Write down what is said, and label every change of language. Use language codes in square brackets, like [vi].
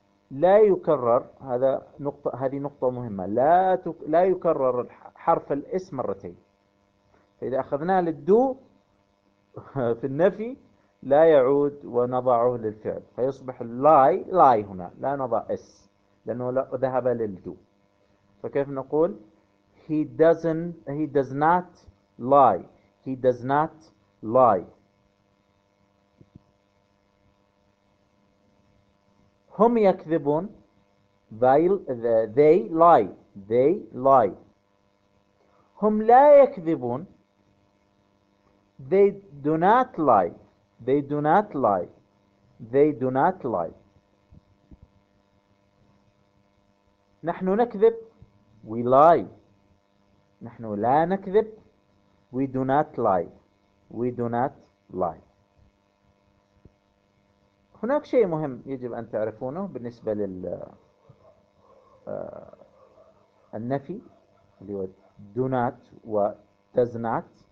[ar] لا يكرر، هذا نقطة، هذه نقطة مهمة، لا يكرر حرف الاس مرتين. فإذا أخذناه للدو في النفي لا يعود ونضعه للفعل، فيصبح لاي لاي هنا، لا نضع اس لأنه ذهب للدو. فكيف نقول [en] he does not lie، he does not lie. [ar] هم يكذبون، [en] they lie، they lie. [ar] هم لا يكذبون، [en] they do not lie، they do not lie، they do not lie. [ar] نحن نكذب، [en] we lie. [ar] نحن لا نكذب، [en] we do not lie، we do not lie. [ar] هناك شيء مهم يجب أن تعرفونه بالنسبة لل النفي اللي هو do not و does not.